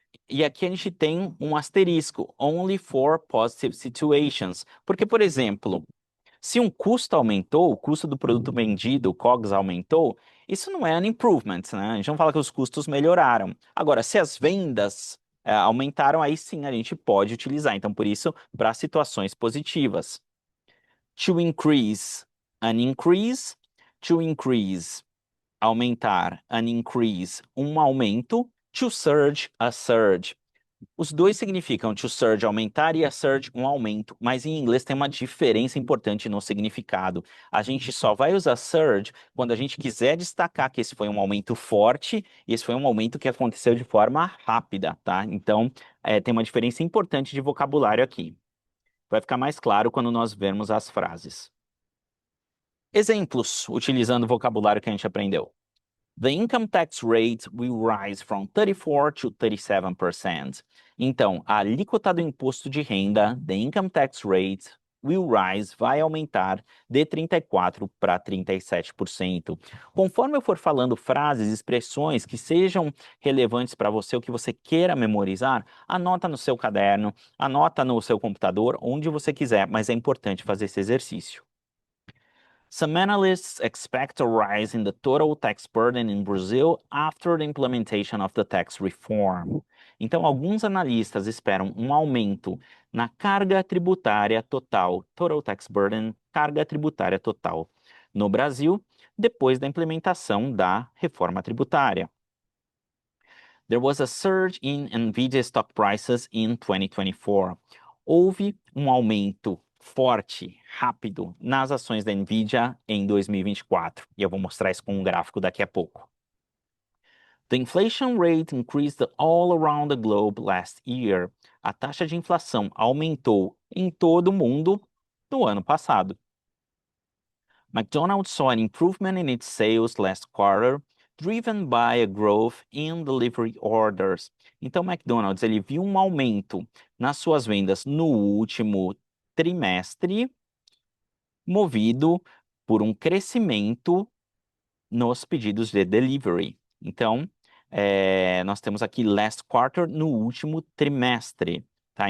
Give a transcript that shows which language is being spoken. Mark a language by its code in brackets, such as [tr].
[pt] E aqui a gente tem um asterisco, [en] only for positive situations, [pt] porque, por exemplo, se um custo aumentou, o custo do produto vendido, o COGS aumentou, isso não é [en] an improvement, [pt] né? A gente não fala que os custos melhoraram. Agora, se as vendas aumentaram, aí sim a gente pode utilizar. Então, por isso, para situações positivas. [en] To increase, an increase. To increase, aumentar, an increase, [pt] um aumento. [en] To surge, a surge. [pt] Os dois significam [en] to surge, [pt] aumentar, e [en] a surge, [pt] um aumento, mas em inglês tem uma diferença importante no significado. A gente só vai usar surge quando a gente quiser destacar que esse foi um aumento forte e esse foi um aumento que aconteceu de forma rápida, tá? Então, tem uma diferença importante de vocabulário aqui. Vai ficar mais claro quando nós vermos as frases. Exemplos, utilizando o vocabulário que a gente aprendeu. [en] The income tax rate will rise from 34% to 37%. [pt] Então, a alíquota do imposto de renda, [en] the income tax rate, will rise, [pt] vai aumentar de 34% para 37%. Conforme eu for falando frases, expressões que sejam relevantes para você, o que você queira memorizar, anota no seu caderno, anota no seu computador, onde você quiser, mas é importante fazer esse exercício. [en] Some analysts expect a rise in the total tax burden in Brazil after the implementation of the tax reform. [pt] Então, alguns analistas esperam um aumento na carga tributária total, [en] total tax burden, [pt] carga tributária total, no Brasil, depois da implementação da reforma tributária. [en] There was a surge in Nvidia stock prices in 2024. [pt] Houve um aumento forte, rápido, nas ações da Nvidia em 2024. E eu vou mostrar isso com um gráfico daqui a pouco. [en] The inflation rate increased all around the globe last year. [pt] A taxa de inflação aumentou em todo o mundo no ano passado. [en] McDonald's saw an improvement in its sales last quarter, driven by a growth in delivery orders. [pt] Então, McDonald's ele viu um aumento nas suas vendas no último trimestre, movido por um crescimento nos pedidos de delivery. Então, nós temos aqui [en] last quarter, [pt] no último trimestre. Tá?